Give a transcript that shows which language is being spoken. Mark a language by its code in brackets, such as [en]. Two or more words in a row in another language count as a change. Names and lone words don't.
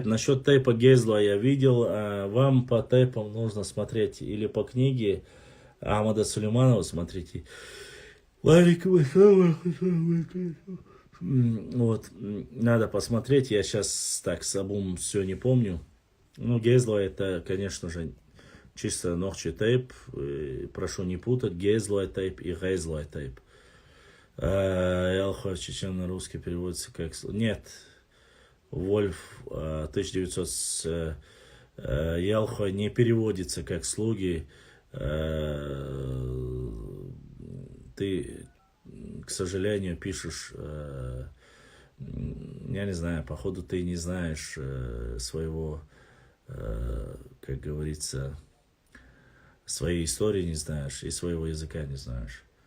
[ru] Насчет тейпа Гезла я видел, вам по тейпам нужно смотреть или по книге Ахмада Сулейманова смотрите. Вот, надо посмотреть, я сейчас так сабум все не помню. Ну, Гезла это, конечно же, чисто нохчи тейп, прошу не путать, Гезла тейп и Гезла тейп. Ялхо чечен на русский переводится как... Нет, Вольф 1900 с Ялхо не переводится как слуги. Ты, к сожалению, пишешь, я не знаю, походу ты не знаешь своего, как говорится, своей истории не знаешь и своего языка не знаешь.